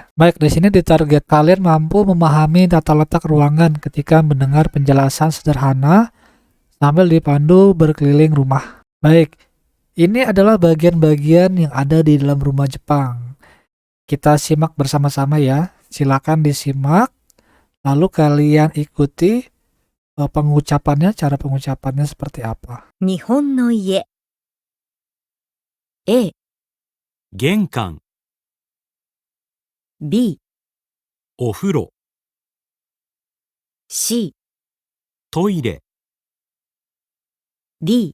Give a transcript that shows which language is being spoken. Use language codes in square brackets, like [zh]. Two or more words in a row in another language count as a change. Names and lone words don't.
[id] Baik, di sini ditarget kalian mampu memahami tata letak ruangan ketika mendengar penjelasan sederhana sambil dipandu berkeliling rumah. Baik, ini adalah bagian-bagian yang ada di dalam rumah Jepang. Kita simak bersama-sama ya. Silakan disimak, lalu kalian ikuti pengucapannya, cara pengucapannya seperti apa. [ja] 日本の家 A、玄関、 B、お風呂、 C、トイレ、 D、